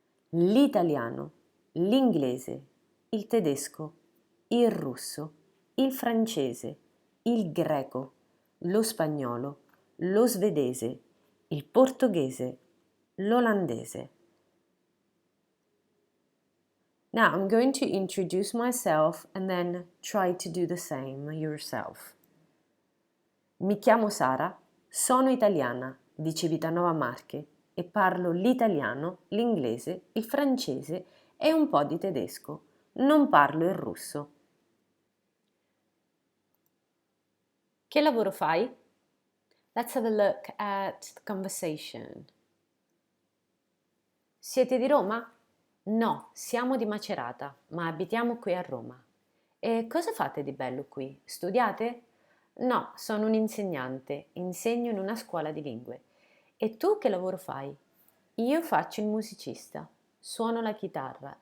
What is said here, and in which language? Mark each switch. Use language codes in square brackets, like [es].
[it] l'italiano, l'inglese, il tedesco, il russo, il francese, il greco, lo spagnolo, lo svedese, il portoghese, l'olandese. [en] Now I'm going to introduce myself and then try to do the same yourself. [it] Mi chiamo Sara, sono italiana di Civitanova Marche e parlo l'italiano, l'inglese, il francese e un po' di tedesco. Non parlo il russo. Che lavoro fai? [en] Let's have a look at the conversation. [it] Siete di Roma? No, siamo di Macerata, ma abitiamo qui a Roma. E cosa fate di bello qui? Studiate? No, sono un insegnante, insegno in una scuola di lingue. E tu che lavoro fai? Io faccio il musicista, suono la chitarra.